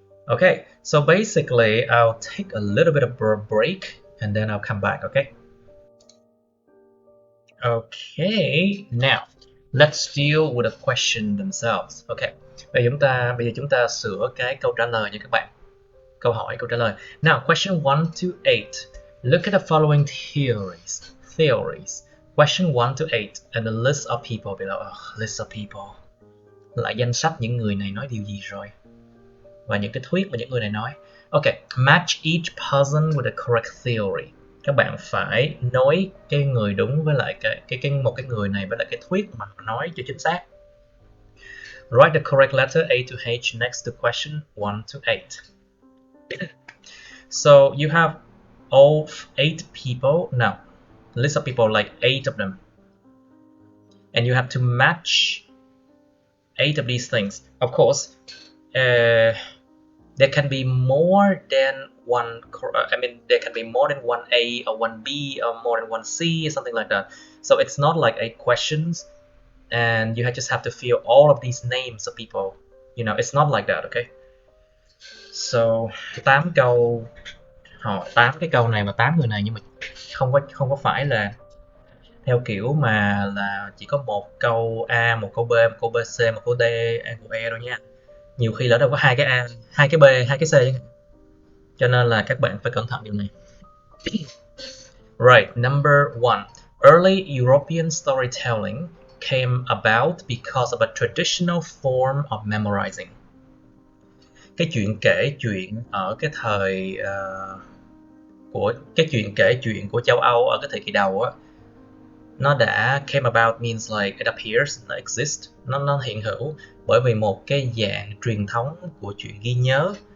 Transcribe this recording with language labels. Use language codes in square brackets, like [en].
[en] Okay, so basically I'll take a little bit of a break and then I'll come back, okay? Okay, now let's deal with the question themselves. [vi] Okay, bây giờ chúng ta sửa cái câu trả lời nha các bạn. Câu hỏi, câu trả lời. [en] Now, question 1 to 8. Look at the following theories. Question 1 to 8 and the list of people below. List of people. [vi] Lại danh sách những người này nói điều gì rồi? Và những cái thuyết mà những người này nói. [en] Okay, match each person with the correct theory. [vi] Các bạn phải nối cái người đúng với lại một cái người này với lại cái thuyết mà nói cho chính xác. [en] Write the correct letter A to H next to question 1 to 8. So you have all 8 people. Now, list of people, like 8 of them. And you have to match 8 of these things. Of course, there can be more than one, there can be more than one A or one B or more than one C or something like that. So it's not like 8 questions and you just have to fill all of these names of people. You know, it's not like that, okay? [vi] So 8 câu, 8 cái câu này và 8 người này, nhưng mà không có phải là theo kiểu mà là chỉ có một câu A, một câu B, một câu C, một câu D, một câu E đâu nha. Nhiều khi lỡ đâu có 2 cái A, 2 cái B, 2 cái C. Cho nên là các bạn phải cẩn thận điều này. [en] Right, number 1. Early European storytelling came about because of a traditional form of memorizing. [vi] Cái chuyện kể chuyện ở cái thời của châu Âu ở cái thời kỳ đầu á, nó đã [en] came about means like it appears, [vi] nó exist, nó hiện hữu bởi vì một cái dạng truyền thống của chuyện ghi nhớ.